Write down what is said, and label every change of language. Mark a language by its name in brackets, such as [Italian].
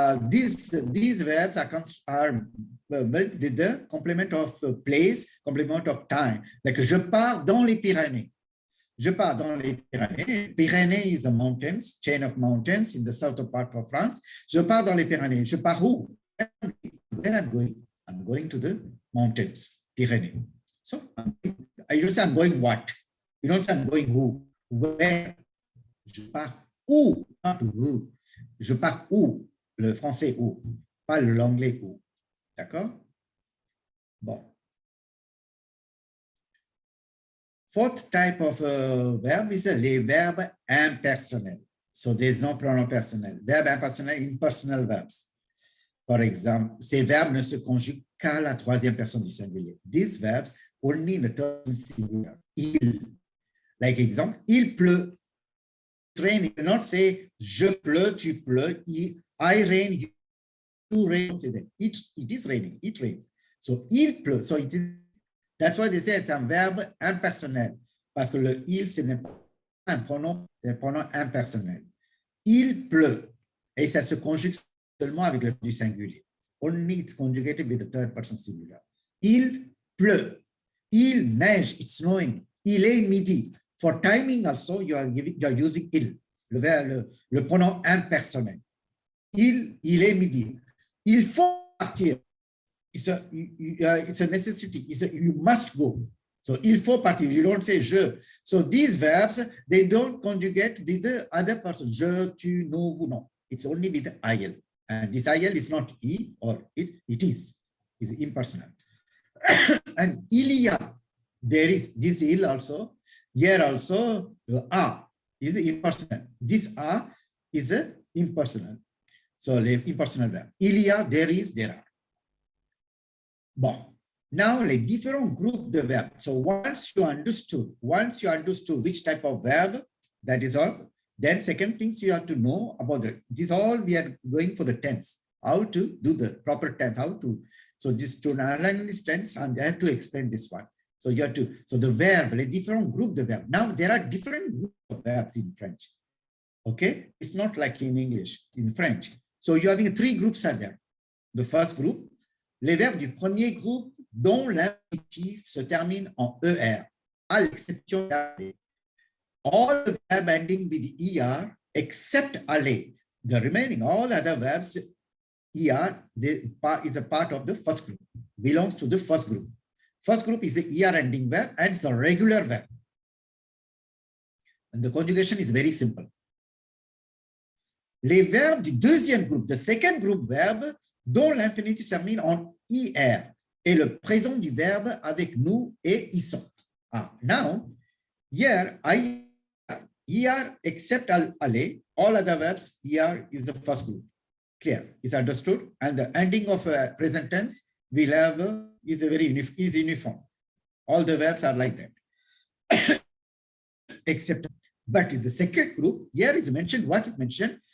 [English] These verbs are built with the complement of place, complement of time. [French] Like, je pars dans les Pyrénées. Je pars dans les Pyrénées. [English] Pyrénées is a mountains, chain of mountains in the southern part of France. [French] Je pars dans les Pyrénées. Je pars où? [English] Where I'm going? I'm going to the mountains, Pyrénées. So I don't say I'm going what? You don't say I'm going who? Where? [French] Je pars où? [English] Not who. [French] Je pars où? Le français où? Pas l'anglais où. D'accord? Bon. [English] Fourth type of verb is [French] les verbes impersonnels. [English] So there's no pronoun personnel. [French] Verbe impersonnel, [English] impersonal verbs. [French] Par exemple, ces verbes ne se conjuguent qu'à la troisième personne du singulier. [English] These verbs only in the third singular. Il. Like example, [French] il pleut. [English] Rain, you cannot say [French] je pleut, tu pleut. [English] I rain, you rain. Say that. It is raining. It rains. So [French] il pleut. [English] So it is. That's why they say it's un verbe impersonnel. [French] Parce que le il, ce n'est pas un pronom, c'est un pronom impersonnel. Il pleut. Et ça se conjugue seulement avec le du singulier. [English] Only it's conjugated with the third person singular. [French] Il pleut. Il neige. [English] It's snowing. [French] Il est midi. [English] For timing also, you are using il, le pronom impersonnel. [French] Il est midi. Il faut partir. [English] It's a necessity. You must go. So, [French] il faut partir. [English] You don't say je. So, these verbs, they don't conjugate with the other person. [French] Je, tu, nous, vous, non. [English] It's only with the il. And this il is not he or it. It is. It's impersonal. And il y a. There is this il also. Here also, a is impersonal. This a is impersonal. So, impersonal verb. [French] Il y a, [English] there is, there are. [French] Bon, now les différents groupes de verbes. [English] So once you understood which type of verb, that is all, then second things you have to know about this all we are going for the tense, how to do the proper tense, how to, so this to learn this tense and I have to explain this one. So you have to, so the verb, [French] les différents groupes de verb. [English] Now there are different groups of verbs in French. Okay, it's not like in English, in French. So you're having three groups are there. The first group, [French] les verbes du premier groupe dont l'infinitif se termine en ER, à l'exception d'aller. [English] All the verbs ending with ER except aller. The remaining, all other verbs, ER is a part of the first group, belongs to the first group. First group is the ER ending verb and it's a regular verb. And the conjugation is very simple. [French] Les verbes du deuxième groupe, [English] the second group verb, [French] dont l'infinitif se termine en IR, et le présent du verbe avec nous et ils sont. [English] Now, here, ER except aller, all other verbs, ER is the first group. Clear? Is understood? And the ending of present tense, we'll have, is uniform. All the verbs are like that. Except, but in the second group, here is mentioned, what is mentioned?